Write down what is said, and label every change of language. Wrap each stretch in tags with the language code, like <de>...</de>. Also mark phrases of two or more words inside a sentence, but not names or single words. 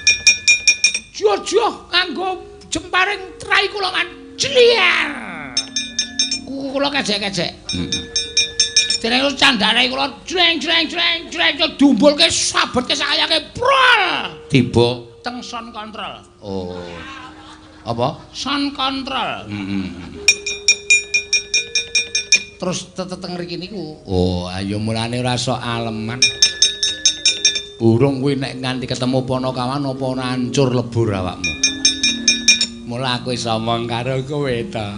<jv>Jojo kanggo jemparing trai kula man jliar. Kula kejek-kejek. Dene terus candhane kula jreng dumbulke sabetke sakayake prol. Tiba teng</jv> <en>sound control.</en> <jv>Oh. Apa?</jv> <en>Sound control.</en> <jv>Terus teng mriki niku. Oh, ayo mulane ora sok aleman. Burung kuwi nek nganti ketemu Panakawan apa ora hancur lebur awakmu. Mula aku iso omong karo kowe ta.</jv>